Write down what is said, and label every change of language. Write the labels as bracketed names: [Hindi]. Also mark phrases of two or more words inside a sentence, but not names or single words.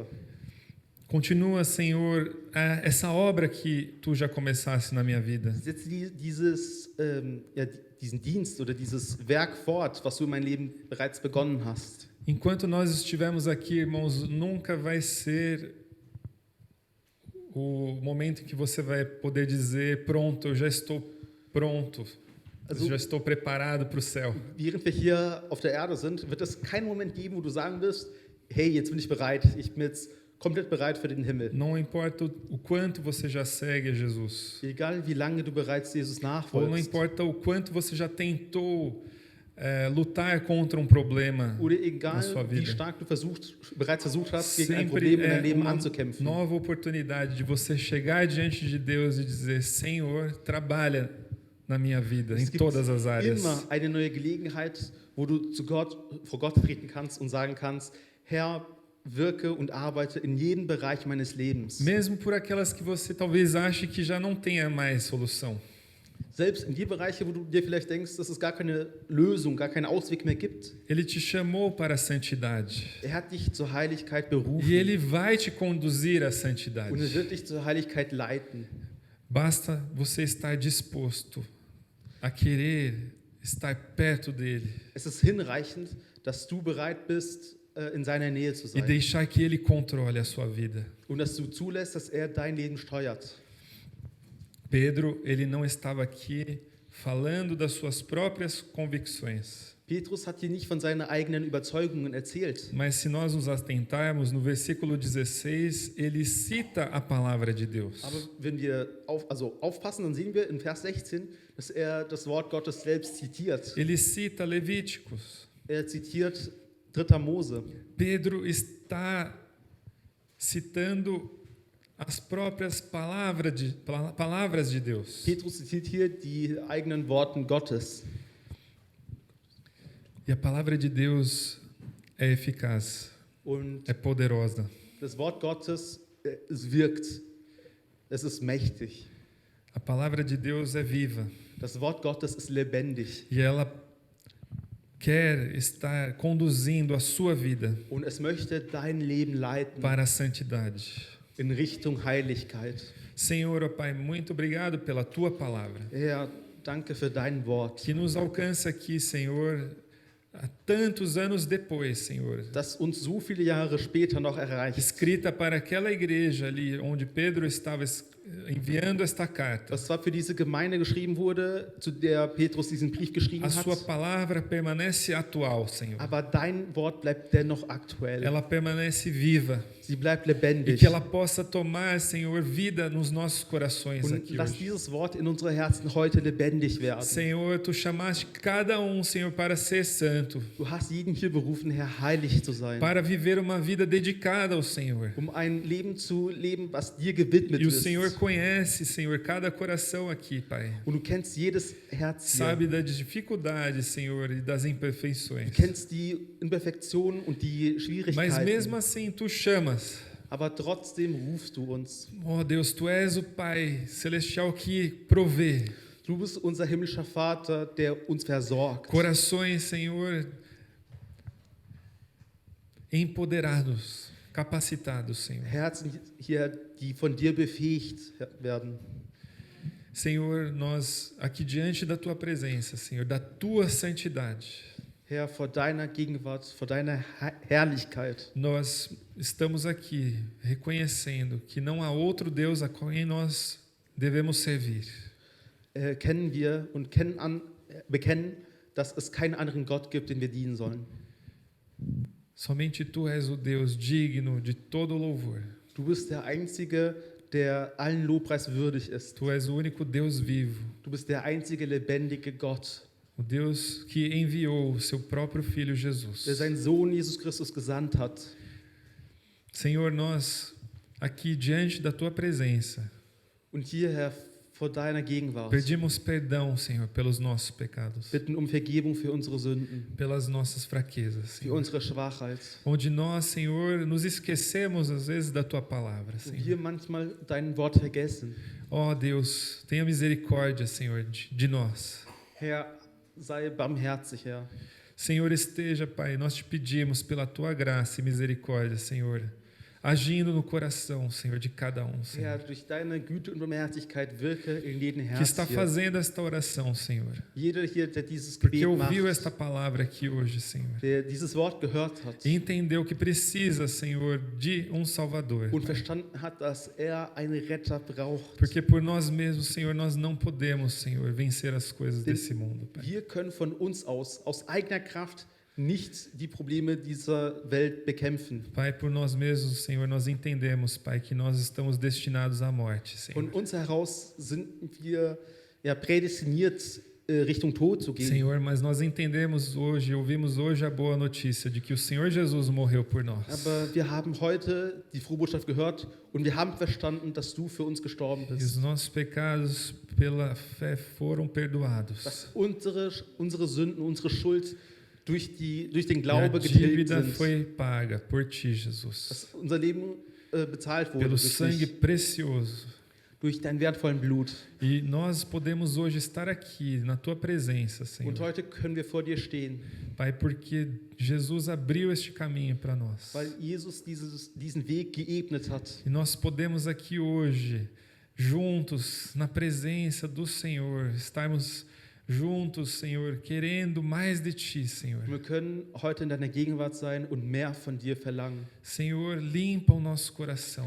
[Portuguese] Continua, Senhor, essa obra que tu já começaste na minha vida. [German] Setze diesen Dienst oder dieses Werk fort, was du in meinem Leben bereits begonnen hast. [Portuguese] Enquanto nós estivermos aqui, irmãos, nunca vai ser o momento em que você vai poder dizer: pronto, eu já estou pronto, eu já estou preparado para o céu. [German] Während wir hier auf der Erde sind, wird es keinen Moment geben, wo du sagen wirst, hey, jetzt bin ich bereit, ich bin jetzt komplett bereit für den Himmel. [Portuguese] Não importa o quanto você já segue a Jesus, [German] Egal wie lange du bereits Jesus [Portuguese] ou não [German] nachfolgst, [Portuguese] importa o quanto você já tentou lutar contra um problema [German] oder [Portuguese] na [German] egal [Portuguese] sua [German] wie [Portuguese] vida, [German] stark du bereits versucht hast, gegen ein [Portuguese] sempre [German] Problem in [Portuguese] é [German] deinem Leben [Portuguese] uma [German] anzukämpfen. [Portuguese] nova oportunidade de você chegar diante de Deus e dizer: Senhor, trabalha na minha vida, em [German] Es gibt [Portuguese] todas as áreas. [German] immer eine neue Gelegenheit, wo du vor Gott treten kannst und sagen kannst, Herr, wirke und arbeite in jedem Bereich meines Lebens. [Portuguese] Mesmo por aquelas que você talvez ache que já não tenha mais solução. [German] Selbst in die Bereiche, wo du dir vielleicht denkst, dass es gar keine Lösung, gar keinen Ausweg mehr gibt. [Portuguese] Ele te chamou para a santidade. [German] Er hat dich zur Heiligkeit [Portuguese] E [German] berufen [Portuguese] Ele vai te conduzir à [German] und er [Portuguese] santidade. [German] wird dich zur Heiligkeit leiten. [Portuguese] Basta você estar disposto a querer estar perto dele [German] Es ist hinreichend, dass du bereit bist, in seiner Nähe zu [Portuguese] e [German] sein [Portuguese] deixar que Ele controle a sua vida. [German] und dass du zulässt, dass er dein Leben steuert. [Portuguese] Pedro, ele não estava aqui falando das suas próprias convicções. [German] Petrus hat hier nicht von seinen eigenen Überzeugungen erzählt. [Portuguese] Mas se nós nos atentarmos, no versículo 16, ele cita a palavra de Deus. [German] Aber wenn wir aufpassen, dann sehen wir in Vers 16, dass er das Wort Gottes selbst zitiert. [Portuguese] Ele cita Levíticos. [German] Er zitiert 3. Mose. [Portuguese] Pedro está citando as próprias palavras de Deus. [German] Petrus zitiert hier die eigenen Worte Gottes. [Portuguese] E a palavra de Deus é eficaz, [German] Und [Portuguese] é poderosa. [German] das Wort Gottes, es wirkt. Es ist mächtig. [Portuguese] A palavra de Deus é viva [German] Das Wort Gottes ist lebendig. [Portuguese] e ela quer estar conduzindo a sua vida [German] Und es möchte dein Leben leiten [Portuguese] para a santidade. [German] in Richtung Heiligkeit. [Portuguese] Senhor, ó Pai, muito obrigado pela tua palavra, [German] Herr, danke für dein Wort, [Portuguese] que nos alcança aqui, Senhor, há tantos anos depois, Senhor. [German] das uns so viele Jahre später noch erreicht. [Portuguese] Escrita para aquela igreja ali onde Pedro estava enviando esta carta. [German] Was zwar für diese Gemeinde geschrieben wurde, zu der Petrus diesen Brief geschrieben [Portuguese] A sua [German] hat, [Portuguese] palavra permanece atual, Senhor. [German] aber dein Wort bleibt dennoch aktuell. [Portuguese] Ela permanece viva. [German] Sie bleibt [Portuguese] E [German] lebendig. [Portuguese] que ela possa tomar, Senhor, vida nos nossos corações [German] Und [Portuguese] aqui [German] lass [Portuguese] hoje. [German] dieses Wort in unsere Herzen heute lebendig werden. [Portuguese] Senhor, tu chamaste cada Senhor, para ser santo, [German] Du hast jeden hier berufen, Herr, heilig zu sein, [Portuguese] para viver uma vida dedicada ao Senhor. [German] ein Leben zu leben, was dir gewidmet [Portuguese] E o [German] ist. [Portuguese] Senhor conhece, Senhor, cada coração aqui, Pai. [German] Und du kennst jedes Herz hier. [Portuguese] Sabe das dificuldades, Senhor, e das [German] Du [Portuguese] imperfeições. [German] kennst die Imperfektionen und die [Portuguese] Mas [German] Schwierigkeiten. [Portuguese] mesmo assim, tu chamas. [German] Aber trotzdem rufst du uns. [Portuguese] Oh Deus, tu és o Pai celestial que provê. [German] Du bist unser himmlischer Vater, der uns versorgt. [Portuguese] Corações, Senhor, empoderados, capacitados, Senhor. [German] Herzen hier, die von dir befähigt werden. [Portuguese] Senhor, nós aqui diante da tua presença, Senhor, da tua santidade, [German] Herr, vor deiner Gegenwart, vor deiner Herrlichkeit. [Portuguese] Nós estamos aqui reconhecendo que não há outro Deus a quem nós devemos servir. [German] Erkennen wir und bekennen, dass es keinen anderen Gott gibt, den wir dienen sollen. [Portuguese] Somente tu és o Deus digno de todo louvor. [German] Du bist der Einzige, der allen Lobpreis würdig ist. [Portuguese] Tu és o único Deus vivo, [German] Du bist der einzige lebendige Gott, [Portuguese] o Deus que enviou o seu próprio Filho Jesus. [German] der seinen Sohn Jesus Christus gesandt hat. [Portuguese] Senhor, nós aqui diante da tua presença [German] Und hier, Herr, vor deiner Gegenwart, [Portuguese] pedimos perdão, Senhor, pelos nossos pecados, [German] bitten um Vergebung für unsere Sünden, [Portuguese] pelas nossas fraquezas, [German] für [Portuguese] Senhor. [German] unsere Schwachheit. [Portuguese] Onde nós, Senhor, nos esquecemos às vezes da tua palavra, [German] Und [Portuguese] Senhor. [German] hier manchmal dein Wort vergessen. [Portuguese] Ó Deus, tenha misericórdia, Senhor, de nós. [German] Herr, sei barmherzig, Herr. [Portuguese] Senhor, esteja, Pai, nós te pedimos pela tua graça e misericórdia, Senhor, agindo no coração, Senhor, de cada um, [German] Herr, [Portuguese] Senhor, [German] durch deine Güte und Barmherzigkeit wirke in jedem [Portuguese] que [German] Herz [Portuguese] está [German] hier. [Portuguese] fazendo esta oração, Senhor, [German] Jeder hier, der dieses [Portuguese] porque [German] Gebet [Portuguese] ouviu [German] macht, [Portuguese] esta palavra aqui hoje, Senhor, [German] der dieses Wort gehört hat [Portuguese] e entendeu que precisa, Senhor, de um Salvador. [German] und verstanden hat, dass er einen Retter braucht. [Portuguese] Porque por nós mesmos, Senhor, nós não podemos, Senhor, vencer as coisas desse mundo, Pai. [German] Wir können von uns aus eigener Kraft, nicht die Probleme dieser Welt bekämpfen. [Portuguese] Pai, por nós mesmos, Senhor, nós entendemos, Pai, que nós estamos destinados à morte, [German] Von [Portuguese] Senhor. [German] uns heraus sind wir ja prädestiniert, Richtung Tod zu gehen. [Portuguese] Senhor, mas nós entendemos hoje, ouvimos hoje a boa notícia de que o Senhor Jesus morreu por nós. [German] Aber wir haben heute die frohe Botschaft gehört und wir haben verstanden, dass du für uns gestorben [Portuguese] E os [German] bist. [Portuguese] nossos pecados, pela fé, foram perdoados. [German] Dass unsere Sünden, unsere Schuld durch den [Portuguese] E a [German] Glaube getilgt [Portuguese] dívida [German] sind. [Portuguese] foi paga por Ti, Jesus. [German] Dass unser Leben bezahlt wurde [Portuguese] Pelo [German] durch [Portuguese] sangue [German] dich, [Portuguese] precioso. [German] durch dein wertvollen Blut. [Portuguese] E nós podemos hoje estar aqui, na Tua presença, Senhor. [German] Und heute können wir vor dir stehen, [Portuguese] Pai, porque Jesus abriu este caminho para nós. [German] weil Jesus diesen Weg geebnet hat. [Portuguese] E nós podemos aqui hoje, juntos, na presença do Senhor, estarmos juntos, Senhor, querendo mais de Ti, Senhor. [German] Wir können heute in deiner Gegenwart sein und mehr von dir verlangen. [Portuguese] Senhor, limpa o nosso coração.